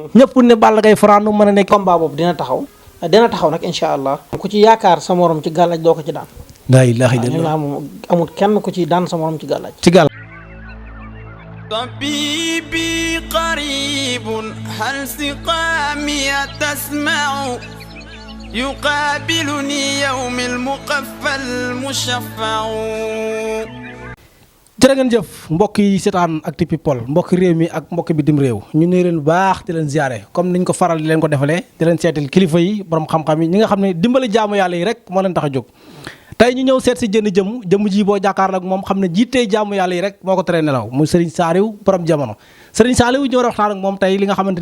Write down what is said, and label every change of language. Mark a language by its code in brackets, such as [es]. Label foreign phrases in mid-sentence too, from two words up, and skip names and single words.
[wo] ñëpp ne Balla Gaye Franc nu mën a nekk. combat boobu dina taxaw nag [ar] إن شاء الله. [wo] ku ci yaakaar sa morom ci gàllaaj doo ko ci daan. [ar] لا إله إلا الله [wo] moom amul kenn ku ci daan sa morom ci gàllaaj. ci gàllaaj. [ar] طبيبي قريب هل سقامي تسمع يقابلني يوم المقفى المشفع. [wo] jërë ngeen jëf mbokk yi seetaan Actu People mbokk réew mi ak mbokk bitim réew ñu nuyu leen bu baax di leen ziare comme niñ ko faral di leen ko defalee di leen seetal kilifa yi borom xam-xam yi ñi nga xam ne dimbali jaamu yàlla yi rek moo leen tax a jóg. tey ñu ñëw seet si jëmm ji boo jàkkaarloo ak moom xam ne jiitee jaamu yàlla yi rek moo ko teree nelaw muy Serigne Saliou borom jamono Serigne Saliou ñu war a waxtaan ak moom tey li nga xamante